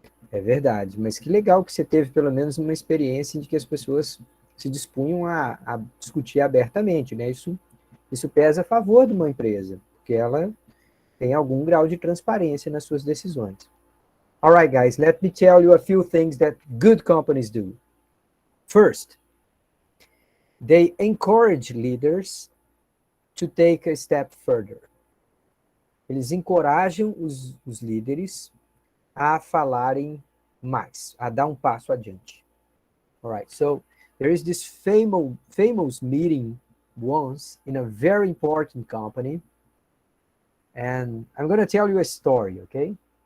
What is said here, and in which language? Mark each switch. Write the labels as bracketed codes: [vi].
[pt] É verdade, mas que legal que você teve pelo menos uma experiência em que as pessoas se dispunham a discutir abertamente, né? Isso pesa a favor de uma empresa, porque ela tem algum grau de transparência nas suas decisões. [en] All right, guys, let me tell you a few things that good companies do. First, they encourage leaders to take a step further. [pt] Eles encorajam os líderes a falarem mais, a dar um passo adiante. [en] All right, so there is this famous meeting once in a very important company, and I'm going to tell you a story, okay?